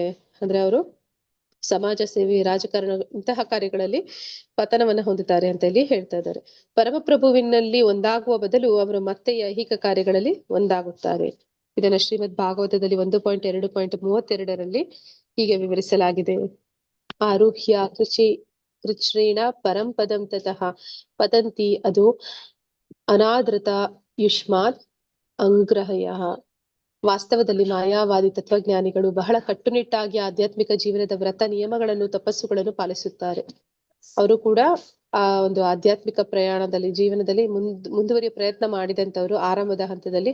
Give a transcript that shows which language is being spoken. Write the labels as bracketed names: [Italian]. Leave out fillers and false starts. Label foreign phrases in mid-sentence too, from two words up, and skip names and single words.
[Kannada] ಅಂದ್ರೆ ಅವರು ಸಮಾಜ ಸೇವೆ, ರಾಜಕಾರಣ ಇಂತಹ ಕಾರ್ಯಗಳಲ್ಲಿ ಪತನವನ್ನ ಹೊಂದುತ್ತಾರೆ ಅಂತ ಹೇಳಿ ಹೇಳ್ತಾ ಇದ್ದಾರೆ. ಪರಮಪ್ರಭುವಿನಲ್ಲಿ ಒಂದಾಗುವ ಬದಲು ಅವರು ಮತ್ತೆ ಐಹಿಕ ಕಾರ್ಯಗಳಲ್ಲಿ ಒಂದಾಗುತ್ತಾರೆ. ಇದನ್ನ ಶ್ರೀಮದ್ ಭಾಗವತದಲ್ಲಿ 1.2.32 ಹೀಗೆ ವಿವರಿಸಲಾಗಿದೆ. [Sanskrit] ಆರುಹ್ಯ ಕೃಚ್ರೇಣ ಪರಂ ಪದಂ ತತಃ ಪತಂತಿ ಅದು ಅನಾದೃತ ಯುಷ್ಮಾತ್ ಅಂಗ್ರಹಯ. [Kannada] ವಾಸ್ತವದಲ್ಲಿ ಮಾಯಾವಾದಿ ತತ್ವಜ್ಞಾನಿಗಳು ಬಹಳ ಕಟ್ಟುನಿಟ್ಟಾಗಿ ಆಧ್ಯಾತ್ಮಿಕ ಜೀವನದ ವ್ರತ ನಿಯಮಗಳನ್ನು ತಪಸ್ಸುಗಳನ್ನು ಪಾಲಿಸುತ್ತಾರೆ. ಅವರು ಕೂಡ ಆ ಒಂದು ಆಧ್ಯಾತ್ಮಿಕ ಪ್ರಯಾಣದಲ್ಲಿ ಜೀವನದಲ್ಲಿ ಮುಂದುವರಿಯುವ ಪ್ರಯತ್ನ ಮಾಡಿದಂತವರು ಆರಂಭದ ಹಂತದಲ್ಲಿ.